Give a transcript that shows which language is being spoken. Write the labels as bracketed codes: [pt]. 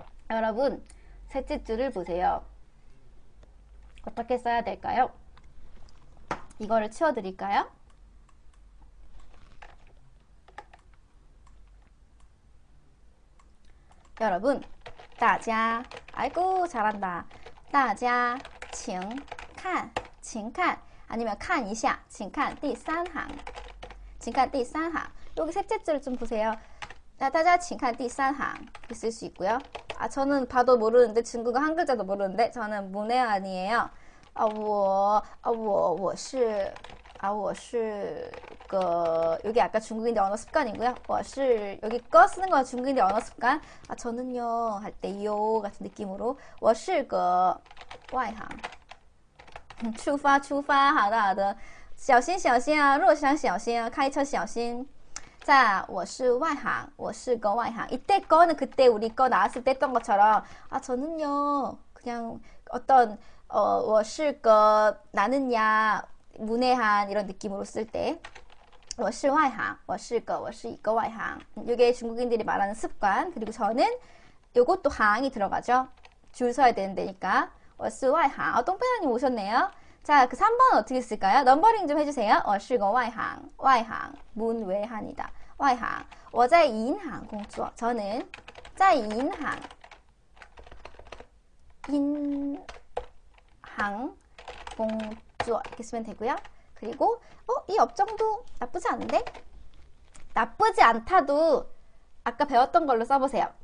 [ko] 여러분, 셋째 줄을 보세요. 어떻게 써야 될까요? 이거를 치워드릴까요? 여러분, [zh] 大家, [ko] 아이고 잘한다. [zh] 大家请看, [ko] 아니면 [zh] 看一下, 请看第三行, 请看第三行. [ko] 여기 셋째 줄 좀 보세요. [zh] 大家请看第三行 [ko] 있을 수 있고요. 저는 봐도 모르는데 중국어 한 글자도 모르는데 저는 문외한이에요. [zh] 我是 [ko] 여기 아까 중국인데 언어 습관이고요. [zh] 我是 [ko] 여기 거 쓰는 건 중국인데 언어 습관. 저는요 할 때 요 같은 느낌으로 [zh] 我是个外行. 出发好的小心啊路上小心啊开车小心. 자, 我是外行, 我是个外行. [ko] 이때 거는 그때 우리 거 나왔을 때 했던 것처럼 저는요 그냥 어떤 [zh] 我是个 [ko] 나는야 문외한 이런 느낌으로 쓸 때 [zh] 我是外行, 我是一个外行. [ko] 이게 중국인들이 말하는 습관. 그리고 저는 요것도 항이 들어가죠. 줄 서야 되는 데니까 [zh] 我是外行. [ko] 똥배나님 오셨네요. 자, 그 3번은 어떻게 쓸까요? 넘버링 좀 해주세요. [zh] 我是个外行, [ko] 문외한이다. [zh] 外行.我在银行工作. [ko] 저는 [zh] 在银行工作 [ko] 이렇게 쓰면 되고요. 그리고 이 업종도 나쁘지 않은데? 나쁘지 않다도 아까 배웠던 걸로 써보세요.